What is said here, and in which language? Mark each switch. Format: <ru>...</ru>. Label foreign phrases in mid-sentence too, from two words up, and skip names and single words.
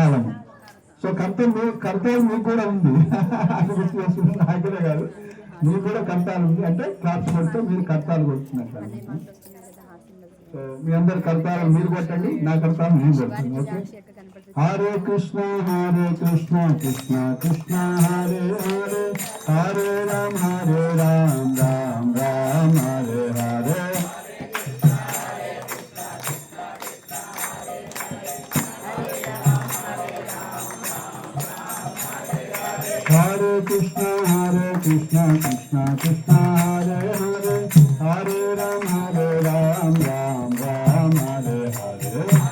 <te>తాళము. సో కర్తాలు మీకు కూడా ఉంది. అది గుర్తు చేసుకుంటే నాకే కాదు, మీకు కూడా కర్తాలు ఉంది. అంటే క్లాప్స్ కొడితే మీరు కర్తాలు కొడుతున్నారు. అదే మాకు వస్తున్నాయి కదా హాస్టల్. సో మీ అందరి కర్తాలు మీరు కొట్టండి, నా కర్తాలు నేను కొడుతుంది. ఓకే. చెట్టు కనపడుతుంది.</te> <sa>హరే కృష్ణ కృష్ణ కృష్ణ హరే హరే, హరే రామ రామ రామ హరే హరే. హరే కృష్ణ కృష్ణ కృష్ణ హరే హరే, హరే రామ రామ రామ హరే హరే.</sa>